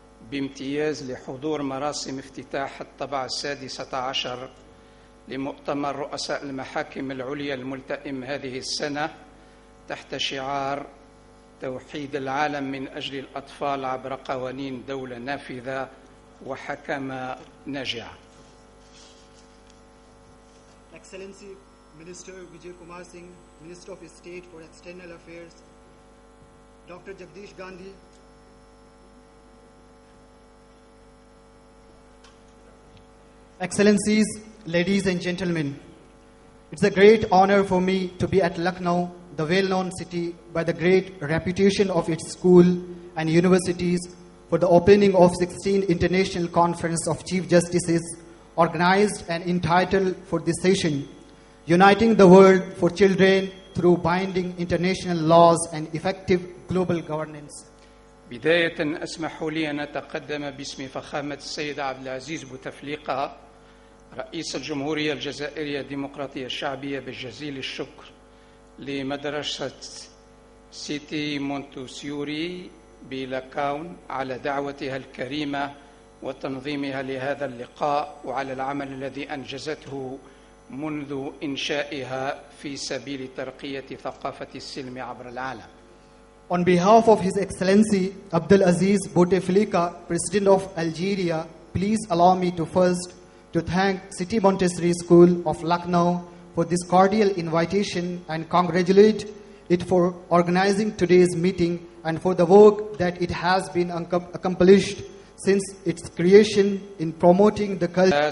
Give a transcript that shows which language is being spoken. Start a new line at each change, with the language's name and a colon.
Arabic: بامتياز لحضور مراسم افتتاح الطبعة 16 لمؤتمر رؤساء المحاكم العليا الملتئم هذه السنة تحت شعار توحيد العالم من أجل الأطفال عبر قوانين دولة نافذة وحكمة ناجعة.
English: Excellency Minister Vijay Kumar Singh, Minister of State for External Affairs, Dr. Jagdish Gandhi, Excellencies, ladies and gentlemen, it's a great honor for me to be at Lucknow, the well-known city by the great reputation of its school and universities, for the opening of 16th International Conference of Chief Justices, organized and entitled for this session, Uniting the World for Children through Binding International Laws and Effective Global Governance.
Arabic: بداية اسمحوا لي أن أتقدم باسم فخامة السيد عبد العزيز بوتفليقة رئيس الجمهورية الجزائرية الديمقراطية الشعبية بالجزيل الشكر لمدرسة سيتي مونتسيوري بلاكاون على دعوتها الكريمة وتنظيمها لهذا اللقاء وعلى العمل الذي أنجزته منذ إنشائها في سبيل ترقية ثقافة السلم عبر العالم.
English: On behalf of His Excellency Abdulaziz Bouteflika, President of Algeria, please allow me to first to thank City Montessori School of Lucknow for this cordial invitation and congratulate it for organizing today's meeting and for the work that it has been accomplished since its creation in promoting the culture.